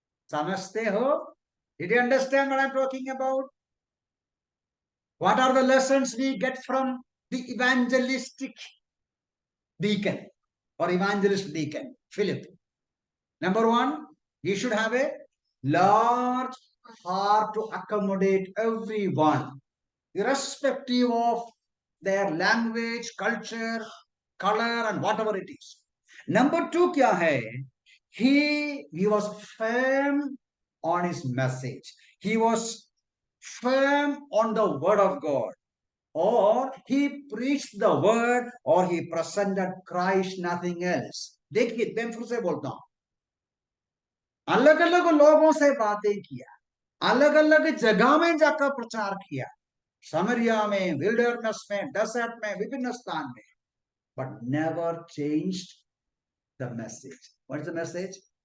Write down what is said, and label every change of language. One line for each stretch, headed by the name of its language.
Hindi: समझते हो?
English: Did you understand what I am talking about? What are the lessons we get from the evangelistic deacon or evangelist deacon Philip? Number one, you should have a large heart to accommodate everyone, irrespective of their language, culture, color, and whatever it is. Number two,
Hindi: क्या है?
English: He was firm on his message. He was firm on the word of God. Or he preached the word, or he presented Christ, nothing else.
Hindi: देखिए, मैं फिर से बोलता हूं, अलग अलग लोगों से बातें किया, अलग अलग जगह में जाकर प्रचार किया, समरिया में, विल्डरनेस में, डेजर्ट में, विभिन्न स्थान में,
English: But never changed the message. What is the message?